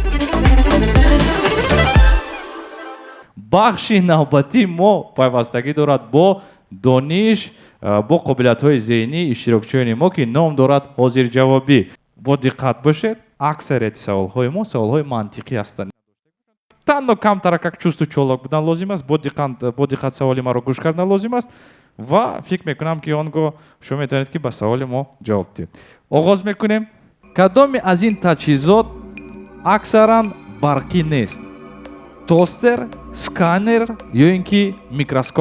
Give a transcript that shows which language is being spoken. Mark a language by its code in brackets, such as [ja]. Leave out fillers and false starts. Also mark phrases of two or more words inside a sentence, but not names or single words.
[fa] بخش نوبتی ما پیوستگی دارد با دانش، با قابلیت‌های ذهنی اشتراکچیان ما که نام دارد حاضر جوابی. با دقت باشید، اکثریت سوال‌های ما سوال‌های منطقی هستند. تنها کمتر [tg] як чувство чолок будан лозим аст, бо диққат саволи маро гӯш кардан лозим аст ва фикр мекунам ки он гоҳ шумо метавонед ки ба саволи мо ҷавоб диҳед. оғоз мекунем. кадоме аз ин таҷҳизот аксаран барқӣ нест? тостер, сканер ё ин ки микроскоп?